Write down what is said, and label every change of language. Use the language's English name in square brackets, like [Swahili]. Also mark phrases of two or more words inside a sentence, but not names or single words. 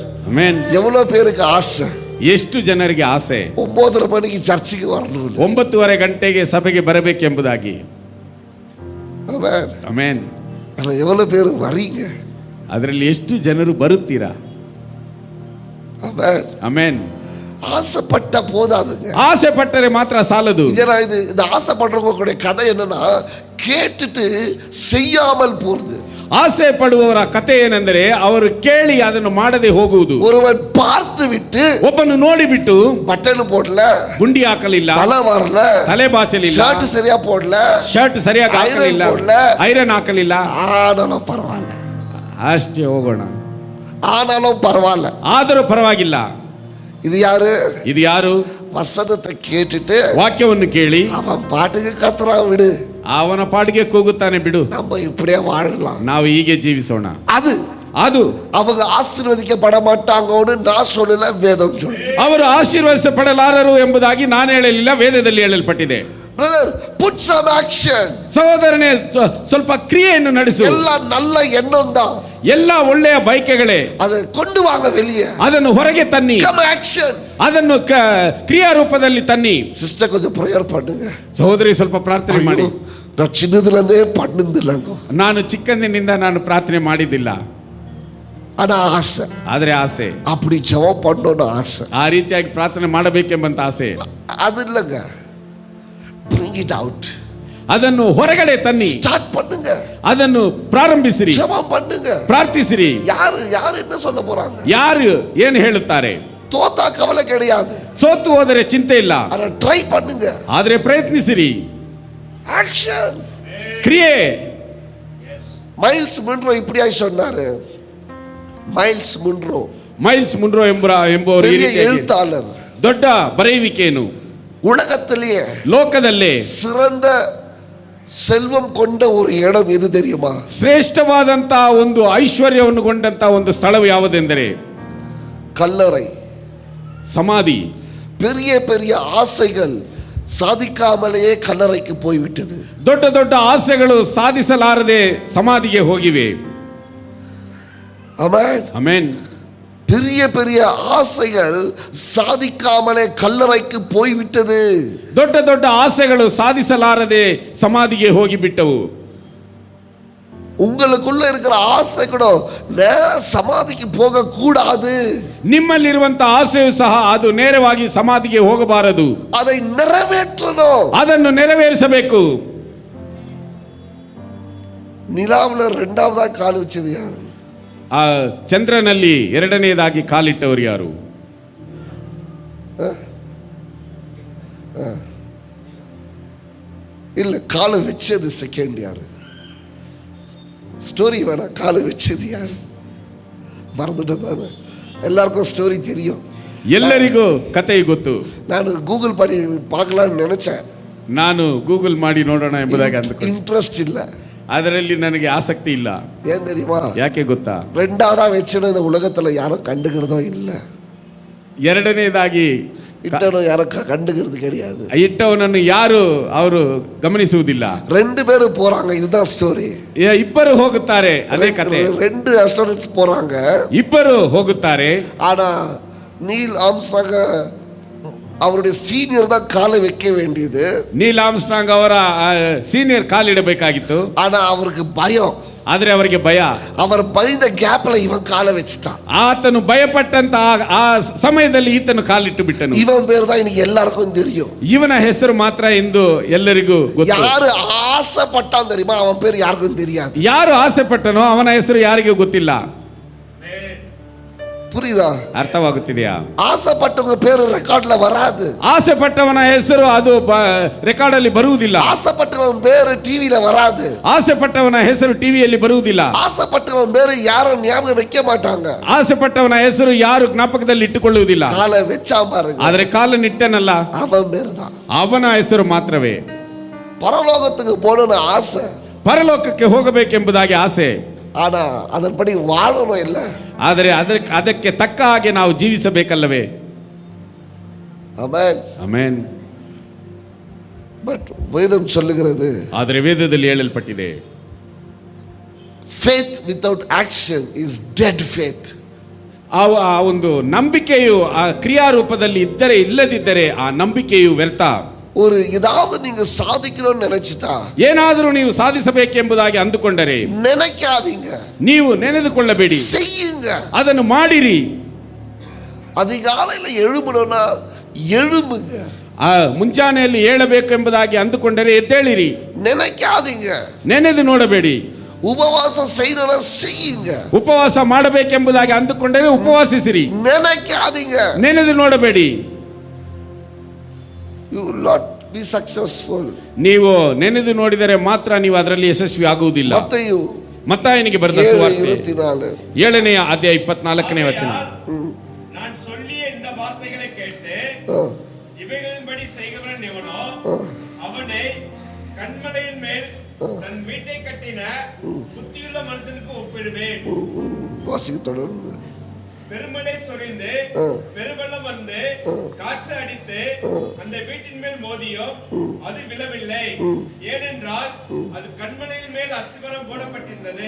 [Kannada] ಆಮೆನ್. [Tamil] எவ்வளவு பேருக்கு ஆசை, [Kannada] ಎಷ್ಟು ಜನರಿಗೆ ಆಸೆ [Tamil] 9:30 மணிக்கு சர்ச்சுக்கு வரணும், [Kannada] 9:30 ಗಂಟೆಗೆ ಸಭೆಗೆ ಬರಬೇಕೆಂಬುದಾಗಿ. [Tamil] ஆமென். [Kannada] ಆಮೆನ್. [Tamil] ஆனா எவ்வளவு பேர் வரீங்க? [Kannada] ಅದರಲ್ಲಿ ಎಷ್ಟು ಜನರು ಬರುತ್ತೀರಾ? [Tamil] ஆமென். [Kannada] ಆಮೆನ್. [Tamil] ஆசைப்பட்ட போதாதுங்க, [Kannada] ಆಸೆ ಪಟ್ಟರೆ ಮಾತ್ರ ಸಾಲದು. [Tamil] இந்த ஆசைப்படுறவங்களுடைய கதை என்னன்னா, கேட்டுட்டு செய்யாமல் போறது. [Kannada] ಆಸೆ ಪಡುವವರ ಕಥೆ ಏನೆಂದರೆ, ಅವರು ಕೇಳಿ ಅದನ್ನು ಮಾಡದೆ ಹೋಗುವುದು. [Tamil] ஒருவன் பார்த்து விட்டு, [Kannada] ಒಬ್ಬನು ನೋಡಿಬಿಟ್ಟು [Tamil] பட்டன் போடல, [Kannada] ಗುಂಡಿ ಹಾಕಲಿಲ್ಲ, [Tamil] தலை வரல, [Kannada] ತಲೆ ಬಾಚಲಿಲ್ಲ, [Tamil] ஷர்ட் சரியா போடல, [Kannada] ಶರ್ಟ್ ಸರಿಯಾಗಿ ಹಾಕಲಿಲ್ಲ, ಐರನ್ ಹಾಕಲಿಲ್ಲ, [Tamil] ஆனாலும் பரவாயில்ல, [Kannada] ಅಷ್ಟೇ ಹೋಗೋಣ, [Tamil] ஆனாலும் பரவாயில்ல, [Kannada] ಆದರೂ ಪರವಾಗಿಲ್ಲ. [Tamil] இது யாரு? [Kannada] ಇದು ಯಾರು? [Tamil] வசனத்தை கேட்டுட்டு [Kannada] ವಾಕ್ಯವನ್ನು ಕೇಳಿ [Tamil] அவன் பாட்டுக்கு கத்துறான், விடு, [Kannada] ಅವನ ಪಾಡಿಗೆ ಕೂಗುತ್ತಾನೆ, ಬಿಡು, [Tamil] நம்ம இப்படியே வாழலாம், [Kannada] ನಾವು ಹೀಗೆ ಜೀವಿಸೋಣ. ಅದು [Tamil] அவங்க ஆசீர்வதிக்கப்பட மாட்டாங்கன்னு நான் சொல்லல, வேதம் சொல்லுது. [Kannada] ಅವರು ಆಶೀರ್ವದಿಸಪಡಲಾರರು ಎಂಬುದಾಗಿ ನಾನು ಹೇಳಲಿಲ್ಲ, ವೇದದಲ್ಲಿ ಹೇಳಲ್ಪಟ್ಟಿದೆ. [English] Brother, put some action. [Kannada] ಸಹೋದರನೇ, ಸ್ವಲ್ಪ ಕ್ರಿಯೆಯನ್ನು ನಡೆಸು. [Tamil] ಎಲ್ಲ நல்ல எண்ணம் தான், [Kannada] ಎಲ್ಲ ಒಳ್ಳೆಯ ಬಯಕೆಗಳೇ, [Tamil] அதை கொண்டு வாங்க வெளியே. [Kannada] ಅದನ್ನು ಹೊರಗೆ ತನ್ನಿ. [English] Come action. [Kannada] ಅದನ್ನು ಕ್ರಿಯಾ ರೂಪದಲ್ಲಿ ತನ್ನಿ. [Tamil] ಸಿಸ್ಟರ್ கொஞ்சம் ಪ್ರೇಯರ್ பண்ணுங்க. [Kannada] ಸಹೋದರಿ ಸ್ವಲ್ಪ ಪ್ರಾರ್ಥನೆ ಮಾಡಿ. [Tamil] நான் சின்னதுலேருந்தே பண்ணதில்லைங்க. [Kannada] ನಾನು ಚಿಕ್ಕಂದಿನಿಂದ ನಾನು ಪ್ರಾರ್ಥನೆ ಮಾಡಿದ್ದಿಲ್ಲ. [Tamil] ஆனா ஆசை, [Kannada] ಆದರೆ ಆಸೆ, [Tamil] அப்படி ஜெபம் பண்ணணும்னு ஆசை, [Kannada] ಆ ರೀತಿಯಾಗಿ ಪ್ರಾರ್ಥನೆ ಮಾಡಬೇಕೆಂಬಂತ ಆಸೆ. [Tamil] அது இல்லைங்க. [English] bring it out. [Kannada] ಅದನ್ನು ಹೊರಗಡೆ ತನ್ನಿ. [Tamil] ஸ்டார்ட் பண்ணுங்க. [Kannada] ಅದನ್ನು ಪ್ರಾರಂಭಿಸಿರಿ. [Tamil] ஜெபம் பண்ணுங்க. [Kannada] ಪ್ರಾರ್ಥಿಸಿರಿ. [Tamil] யாரு என்ன சொல்ல போறாங்க? [Kannada] ಯಾರು ಏನು ಹೇಳುತ್ತಾರೆ? [Tamil] தோத்தா கவலை கிடையாது. [Kannada] ಸೋತು ಹೋದರೆ ಚಿಂತೆ ಇಲ್ಲ. [Tamil] ஆனா ட்ரை பண்ணுங்க. [Kannada] ಆದರೆ ಪ್ರಯತ್ನಿಸಿರಿ. [Tamil] ஆக்ஷன். [Kannada] ಕ್ರಿಯೆ. [Tamil] மைல்ஸ் முன்ரோ இப்படியாய் சொன்னாரு. மைல்ஸ் முன்ரோ ಎಂಬುವರು எழுத்தாளர், [Kannada] ದೊಡ್ಡ ಬರೆಯುವಿಕೆಯನ್ನು [Tamil] உலகத்திலேயே [Kannada] ಲೋಕದಲ್ಲೇ [Tamil] சிறந்த செல்வம் கொண்ட ஒரு இடம் எது தெரியுமா? [Kannada] ಶ್ರೇಷ್ಠವಾದಂತ ಒಂದು ಐಶ್ವರ್ಯವನ್ನು ಕೊಂಡಂತ ಒಂದು ಸ್ಥಳವು ಯಾವುದೆಂದರೆ [Tamil] கல்லறை, [Kannada] ಸಮಾಧಿ. [Tamil] பெரிய பெரிய ஆசைகள் சாதிக்காமலேயே கல்லறைக்கு போய்விட்டது. [Kannada] ದೊಡ್ಡ ದೊಡ್ಡ ಆಸೆಗಳು ಸಾಧಿಸಲಾರದೆ ಸಮಾಧಿಗೆ ಹೋಗಿವೆ. [Tamil] ஆமென், [Kannada] ಆಮೆನ್. [Tamil] பெரிய பெரிய ஆசைகள் சாதிக்காமலே கல்லறைக்கு போய்விட்டது. [Kannada] ದೊಡ್ಡ ದೊಡ್ಡ ಆಸೆಗಳು ಸಾಧಿಸಲಾರದೆ ಸಮಾಧಿಗೆ ಹೋಗಿಬಿಟ್ಟವು. [Tamil] உங்களுக்குள்ள இருக்கிற ஆசை கூட நேர சமாதிக்கு போக கூடாது. [Kannada] ನಿಮ್ಮಲ್ಲಿರುವಂತ ಆಸೆಯು ಸಹ ಅದು ನೇರವಾಗಿ ಸಮಾಧಿಗೆ ಹೋಗಬಾರದು. [Tamil] அதை நிறைவேற்றணும். [Kannada] ಅದನ್ನು ನೆರವೇರಿಸಬೇಕು. [Tamil] நிலாவுல இரண்டாவதா கால் வச்சது யாரு? [Kannada] ಆ ಚಂದ್ರನಲ್ಲಿ ಎರಡನೆಯದಾಗಿ ಕಾಲಿಟ್ಟವರು ಯಾರು? [Tamil] இல்ல, காலை வச்சது செகண்ட் யாரு? ஸ்டோரி வேணா, காலை வச்சது யாரு? மறந்துட்டு தானே. எல்லாருக்கும் ஸ்டோரி தெரியும். [Kannada] ಎಲ್ಲರಿಗೂ ಕತೆ ಗೊತ್ತು. [Tamil] ನಾನು ಗೂಗಲ್ பண்ணி பார்க்கலாம்னு நினைச்சேன். [Kannada] ನಾನು ಗೂಗಲ್ ಮಾಡಿ ನೋಡೋಣ ಎಂಬುದಾಗಿ ಅಂದುಕೊಂಡೆ. ಇಂಟ್ರೆಸ್ಟ್ ಇಲ್ಲ, ಅದರಲ್ಲಿ ನನಗೆ ಆಸಕ್ತಿ ಇಲ್ಲ. [Tamil] ஏன் தெரியுமா? [Kannada] ಯಾಕೆ ಗೊತ್ತಾ? [Tamil] ரெண்டாவதா வச்சுன்னு இந்த உலகத்துல யாரும் கண்டுக்கிறதோ இல்ல. [Kannada] ಎರಡನೇದಾಗಿ [Tamil] இட்டனும் யாரும் கண்டுக்கிறது கிடையாது. [Kannada] ಇಟ್ಟವನನ್ನು ಯಾರು ಅವರು ಗಮನಿಸುವುದಿಲ್ಲ. [Tamil] ரெண்டு பேரும் போறாங்க, இதுதான் ஸ்டோரி. [Kannada] ಇಬ್ಬರು ಹೋಗುತ್ತಾರೆ, ಅದೇ ಕತೆ. [Tamil] ரெண்டு அஸ்ட்ரோனட்ஸ் போறாங்க, [Kannada] ಇಬ್ಬರು ಹೋಗುತ್ತಾರೆ. [Tamil] ஆனா நீல் ஆம்ஸ்ட்ராங் அவருடைய சீனியர் தான் காலை வைக்க வேண்டியது. [Kannada] ನೀಲ್ ಆರ್ಮ್ಸ್ಟ್ರಾಂಗ್ ಅವರ ಸೀನಿಯರ್ ಕಾಲಿಡಬೇಕಾಗಿತ್ತು. [Tamil] ஆனா அவருக்கு பயம். [Kannada] ಆದ್ರೆ ಅವರಿಗೆ ಭಯ. [Tamil] அவர் பயந்த கேப்ல இவன் காலை வச்சிட்டான். [Kannada] ಆತನು ಭಯಪಟ್ಟಂತ ಆ ಸಮಯದಲ್ಲಿ ಈತನು ಕಾಲಿಟ್ಟು ಬಿಟ್ಟನು. [Tamil] இவன் பேர் தான் இன்னைக்கு எல்லாருக்கும் தெரியும். [Kannada] ಇವನ ಹೆಸರು ಮಾತ್ರ ಇಂದು ಎಲ್ಲರಿಗೂ ಗೊತ್ತು. [Tamil] யாரு ஆசைப்பட்டான் தெரியுமா? அவன் பேர் யாருக்கும் தெரியாது. [Kannada] ಯಾರು ಆಸೆ ಪಟ್ಟನೋ ಅವನ ಹೆಸರು ಯಾರಿಗೂ ಗೊತ್ತಿಲ್ಲ. [Tamil] புரியுதா? [Kannada] ಅರ್ಥವಾಗುತ್ತಿದೆಯಾ? [Tamil] ஆசைப்பட்டவங்க பேரு ரெக்கார்ட்ல வராது. [Kannada] ಆಸೆ ಪಟ್ಟವನ ಹೆಸರು ಅದು ರೆಕಾರ್ಡ್ ಅಲ್ಲಿ ಬರುವುದಿಲ್ಲ. [Tamil] ஆசைப்பட்டவன் பேரு டிவில வராது. [Kannada] ಆಸೆ ಪಟ್ಟವನ ಹೆಸರು ಟಿವಿಯಲ್ಲಿ ಬರುವುದಿಲ್ಲ. [Tamil] ஆசைப்பட்டவன் பேரு யாரும் ஞாபகம் வைக்க மாட்டாங்க. [Kannada] ಆಸೆ ಪಟ್ಟವನ ಹೆಸರು ಯಾರು ಜ್ಞಾಪಕದಲ್ಲಿ ಇಟ್ಟುಕೊಳ್ಳುವುದಿಲ್ಲ. [Tamil] காலை வச்சா பாருங்க, [Kannada] ಆದ್ರೆ ಕಾಲನ್ನಿಟ್ಟನಲ್ಲ, [Tamil] அவன் பேரு தான். [Kannada] ಅವನ ಹೆಸರು ಮಾತ್ರವೇ. [Tamil] பரலோகத்துக்கு போகணும்னு ஆசை, [Kannada] ಪರಲೋಕಕ್ಕೆ ಹೋಗಬೇಕೆಂಬುದಾಗಿ ಆಸೆ. [Tamil] ஆனா அதன்படி வாழணும் இல்ல. [Kannada] ಆದರೆ ಅದಕ್ಕೆ ತಕ್ಕ ಹಾಗೆ ನಾವು ಜೀವಿಸಬೇಕಲ್ಲವೇ? [Tamil] ஆமென், [Kannada] ಆಮೆನ್. [Tamil] பட் வேதம் சொல்லுகிறது, [Kannada] ಆದರೆ ವೇದದಲ್ಲಿ ಹೇಳಲ್ಪಟ್ಟಿದೆ, [English] faith without action is dead faith. [Kannada] ಆ ಒಂದು ನಂಬಿಕೆಯು ಆ ಕ್ರಿಯಾರೂಪದಲ್ಲಿ ಇಲ್ಲದಿದ್ದರೆ ಆ ನಂಬಿಕೆಯು ವ್ಯರ್ಥ. [Tamil] ஒரு ஏதாவது நீங்க சாதிக்கணும்னு நினைச்சிட்டா, [Kannada] ಏನಾದರೂ ನೀವು ಸಾಧಿಸಬೇಕೆಂಬುದಾಗಿ ಅಂದುಕೊಂಡರೆ [Tamil] நினைக்காதீங்க, [Kannada] ನೀವು ನೆನೆದುಕೊಳ್ಳಬೇಡಿ, [Tamil] செய்யுங்க. [Kannada] ಅದನ್ನು ಮಾಡಿರಿ. [Tamil] அதிகாலையில எழும்பணும்னா எழும்புங்க. [Kannada] ಮುಂಜಾನೆಯಲ್ಲಿ ಏಳಬೇಕೆಂಬುದಾಗಿ ಅಂದುಕೊಂಡರೆ ಎದ್ದೇಳಿರಿ. [Tamil] நினைக்காதீங்க, [Kannada] ನೆನೆದು ನೋಡಬೇಡಿ. [Tamil] உபவாசம் செய்யணும்னா செய்யுங்க. [Kannada] ಉಪವಾಸ ಮಾಡಬೇಕೆಂಬುದಾಗಿ ಅಂದುಕೊಂಡರೆ ಉಪವಾಸಿಸಿರಿ. [Tamil] நினைக்காதீங்க, [Kannada] ನೆನೆದು ನೋಡಬೇಡಿ. [English] you will not be successful. [Kannada] ನೀವು ನೆನೆದು ನೋಡಿದರೆ ಮಾತ್ರ ನೀವು ಅದರಲ್ಲಿ ಯಶಸ್ವಿ ಆಗುವುದಿಲ್ಲ. ಮತ್ತಾಯನಿಗೆ ಬರೆದ ಸುವಾರ್ತೆ 7ನೇ ಅಧ್ಯಾಯ 24ನೇ ವಚನ. [Tamil] நான் சொல்லிய இந்த வார்த்தைகளை கேட்டு இவைகளின்படி செய்கிறவன் எவனோ அவனை கன்மலையின் மேல் தன் வீட்டை கட்டின புத்தியுள்ள மனுஷனுக்கு ஒப்பிடுவேன். வாசிக்க தொடர்ந்து பெருமழை சொரிந்து பெருவெள்ளம் வந்து காற்று அடித்து அந்த வீட்டின் மேல் மோதியும் அது விழவில்லை, ஏனென்றால் அது கண்மலையின் மேல் அஸ்திவாரம் போடப்பட்டிருந்தது.